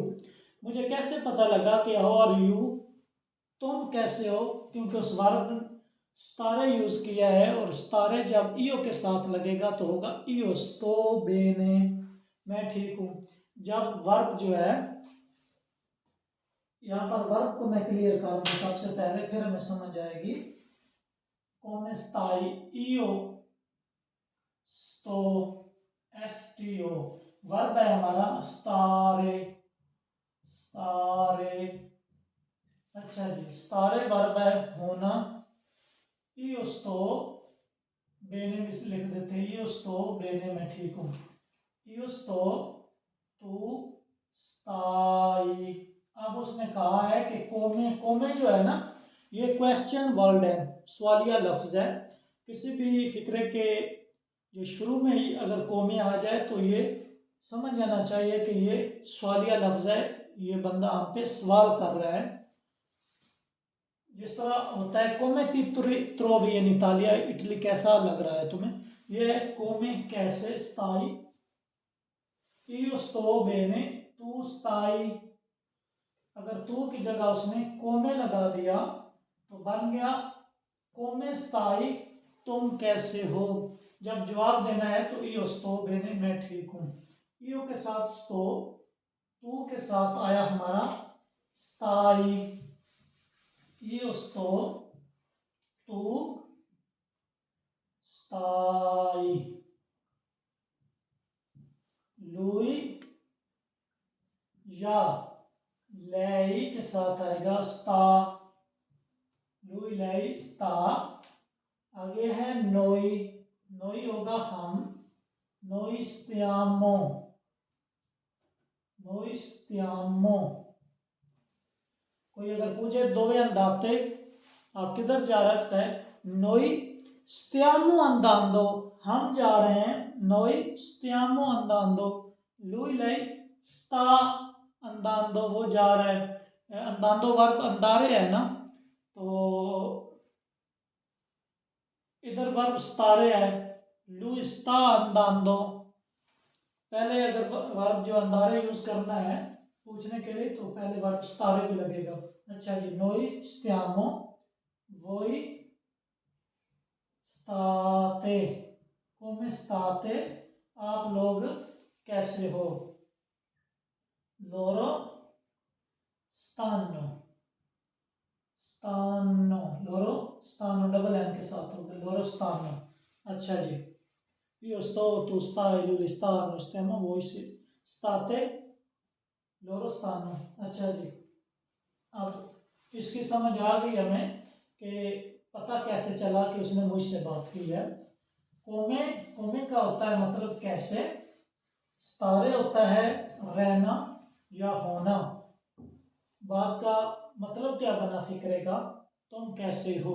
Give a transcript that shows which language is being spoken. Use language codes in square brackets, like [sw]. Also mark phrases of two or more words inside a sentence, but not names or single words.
[ur] مجھے کیسے پتہ لگا کہ [en] how are you [ur] تم کیسے ہو، کیونکہ اس ورب ستارے یوز کیا ہے، اور ستارے جب ایو کے ساتھ لگے گا تو ہوگا [it] io, sto bene, [ur] میں ٹھیک ہوں. جب ورب جو ہے یہاں پر ورب کو میں کلیئر کروں گا سب سے پہلے، پھر ہمیں سمجھ آئے گی. [it] come stai io sto, sto [ur] ورب ہے ہمارا [it] stare, stare। [ur] اچھا جی، stare ورب ہے ہونا. [it] io sto bene [ur] بھی لکھ دیتے ہیں, [it] io sto bene [ur] میں ٹھیک ہوں. [it] io sto tu stai. [ur] اب اس نے کہا ہے کہ کومے، کومے جو ہے نا یہ [en] question word [ur] ہے، سوالیہ لفظ ہے. کسی بھی فقرے کے جو شروع میں ہی اگر کومے آ جائے تو یہ سمجھ جانا چاہیے کہ یہ سوالیہ لفظ ہے، یہ بندہ ہم پہ سوال کر رہا ہے. جس طرح ہوتا ہے [it] come ti trovi in Italia, [ur] اٹلی کیسا لگ رہا ہے تمہیں، یہ کومے کیسے, [it] स्ताई। io sto bene, tu stai. [ur] اگر تو کی جگہ اس نے کومے لگا دیا تو بن گیا [it] come stai, [ur] تم کیسے ہو. جب جواب دینا ہے تو [it] io sto bene, [ur] میں ٹھیک ہوں. io کے ساتھ sto، تو کے ساتھ آیا ہمارا ستائی. [it] io sto, tu stai. lui या lei [ur] کے ساتھ آئے گا [it] sta, lui lei sta। [ur] آگے ہے noi، noi ہوگا ہم, [it] noi stiamo, noi stiamo। [ur] کوئی اگر پوچھے [it] dove andate, [ur] آپ کدھر جا رہے ہو، کہے [it] noi stiamo andando, [ur] ہم جا رہے ہیں, [it] noi stiamo andando। lui lei sta andando, [ur] وہ جا رہا ہے. andando ورب اندارے ہے نا، تو ادھر ورب ستارے ہے, [it] lui sta andando। [ur] پہلے اگر ورب جو اندارے یوز کرنا ہے پوچھنے کے لیے تو پہلے ورب ستارے بھی لگے گا. اچھا جی, [it] noi stiamo, voi state, come state, [ur] آپ لوگ کیسے ہو. [it] loro stanno, stanno, loro stanno [en] double N [ur] کے ساتھ ہوگا, [it] loro stanno। [ur] اچھا جی, [it] io sto, tu stai, lui sta, noi stiamo, voi state, loro stanno। [ur] اچھا جی، اب اس کی سمجھ آ گئی ہمیں کہ پتہ کیسے چلا کہ اس نے مجھ سے بات کی ہے. کومے، کومے کا ہوتا ہے مطلب کیسے، ستارے ہوتا ہے رہنا یا ہونا. بات کا مطلب کیا بنا فقرے کا، تم کیسے ہو.